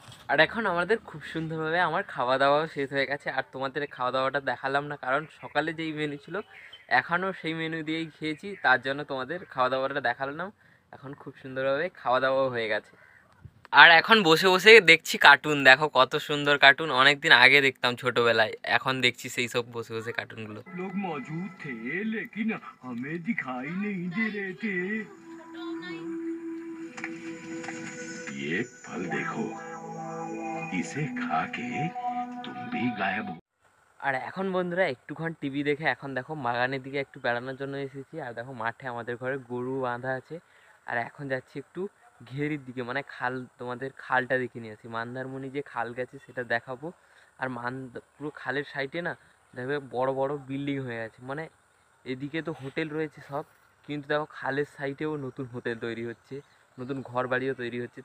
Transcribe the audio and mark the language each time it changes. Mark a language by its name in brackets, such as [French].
[Bangla] আর এখন আমাদের খুব সুন্দরভাবে আমার খাওয়া দাওয়াও শেষ হয়ে গেছে। আর তোমাদের খাওয়া দাওয়াটা দেখালাম না, কারণ সকালে যেই মেনু ছিল এখনও সেই মেনু দিয়েই খেয়েছি, তার জন্য তোমাদের খাওয়া দাওয়াটা দেখালাম না। এখন খুব সুন্দরভাবে খাওয়া দাওয়াও হয়ে গেছে। আর এখন বসে বসে দেখছি কার্টুন। দেখো কত সুন্দর কার্টুন, অনেকদিন আগে দেখতাম ছোটবেলায়, এখন দেখছি সেই সব বসে বসে কার্টুনগুলো। [Hindi] लोग मौजूद थे लेकिन हमें दिखाई नहीं दे रहे थे। ये फल देखो, इसे खा के तुम भी गायब हो। [Bangla] আর এখন বন্ধুরা একটুক্ষণ টিভি দেখে এখন দেখো বাগানের দিকে একটু বেড়ানোর জন্য এসেছি। আর দেখো মাঠে আমাদের ঘরে গরু বাঁধা আছে। আর এখন যাচ্ছি একটু ঘেরির দিকে, মানে খাল, তোমাদের খালটা দেখে নিয়ে আসি। মন্দারমণি যে খাল গেছে সেটা দেখাবো। আর পুরো খালের সাইডে না দেখবে বড় বড় বিল্ডিং হয়ে আছে, মানে এদিকে তো হোটেল রয়েছে সব, কিন্তু দেখো খালের সাইডেও নতুন হোটেল তৈরি হচ্ছে, নতুন ঘর বাড়িও তৈরি হচ্ছে।